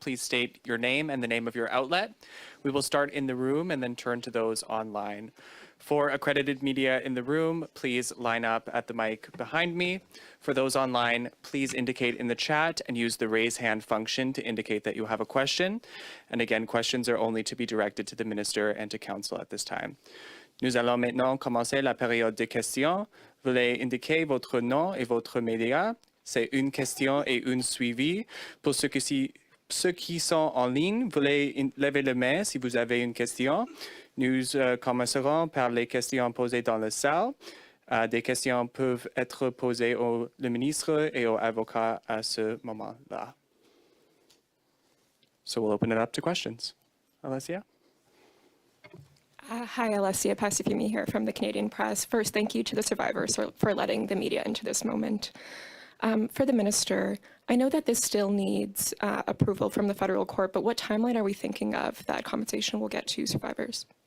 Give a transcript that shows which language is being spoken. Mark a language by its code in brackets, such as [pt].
[en] Please state your name and the name of your outlet. We will start in the room and then turn to those online. For accredited media in the room, please line up at the mic behind me. For those online, please indicate in the chat and use the raise hand function to indicate that you have a question. And again, questions are only to be directed to the minister and to council at this time. [fr] Nous allons maintenant commencer la période de questions. Veuillez indiquer votre nom et votre média. C'est une question et une suivi. Pour ceux qui sont en ligne, veuillez lever la main si vous avez une question. Nous commencerons par les questions posées dans la salle. Des questions peuvent être posées au ministre et aux avocats à ce moment-là. [en] So we'll open it up to questions. Alessia? Hi, Alessia Pasifimi here from the Canadian Press. First, thank you to the survivors for letting the media into this moment. For the minister, I know that this still needs approval from the federal court, but what timeline are we thinking of that compensation will get to survivors?